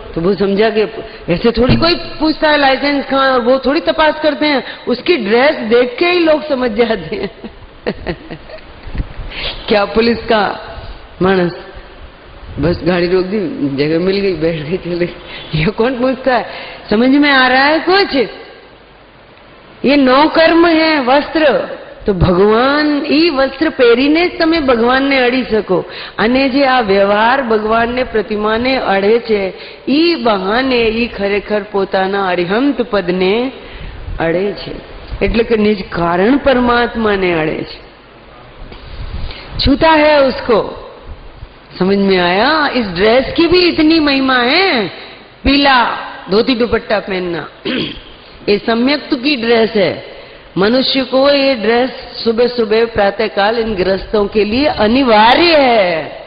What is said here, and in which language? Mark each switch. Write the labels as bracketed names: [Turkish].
[Hindi] तो वो समझा कि ऐसे थोड़ी कोई पूछता है लाइसेंस कहाँ, और वो थोड़ी तपास करते हैं, उसकी ड्रेस देख के ही लोग समझ जाते हैं। क्या पुलिस का मानस, बस गाड़ी रोक दी, जगह मिल गई, बैठ गई, चले। ये कौन पूछता है? समझ में आ रहा है कुछ? ये नौ कर्म है वस्त्र, तो [Gujarati] भगवान ई वस्त्र પહેરીને જ તમે ભગવાનને અડી શકો, અને જે આ વ્યવહાર ભગવાનને પ્રતિમાને અડે છે, ઈ બહાને ઈ ખરેખર પોતાના અરિહંત પદને અડે છે, એટલે કે નિજ કારણ પરમાત્માને અડે છે, [Hindi] छूता है उसको। समझ में आया? इस ड्रेस की भी इतनी महिमा है। पीला धोती दुपट्टा पहनना ये सम्यक्त की ड्रेस है। मनुष्य को ये ड्रेस सुबह सुबह प्रातःकाल इन गृहस्थों के लिए अनिवार्य है।